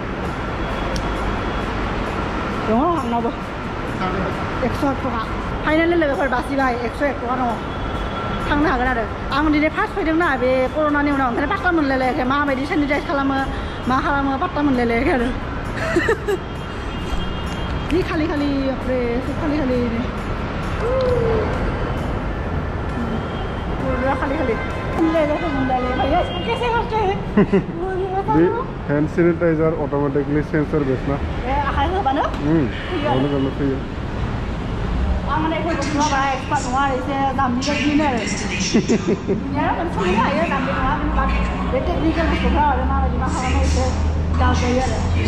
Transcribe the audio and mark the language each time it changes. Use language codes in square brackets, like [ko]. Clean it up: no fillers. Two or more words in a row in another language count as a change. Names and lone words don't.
[brx] दङ आंनावबो 101 टाका फाइनालि लोगोफोर बासिबाय 101 टाका दङ थांनो हागोन आरो आं दिनै फार्स्ट फैदोंना बे कर'नानि उनाव ओंखायनो पात्ता मोनलायलायाखै माबायदि सेनिटाइज खालामो मा खालामो पात्ता मोनलायलायाखै आरो जि खालि खालि ओमफ्राय सब खालि खालि पूरा खालि खालि [en] hand sanitizer automatically sensor based ना [brx] आखाइ होबानो गावनो गावनो फैयो आं माने बेफोरखौ माबा एक्सपार्ट नङा आरो एसे दामनि बायदिनो आरो बिनिया माने सोलोंनो हायो दामनि नङा बाट बे टेकनिकेल बुस्थुफ्रा आरो माबायदि मा खालामो एसे डाउट जायो आरो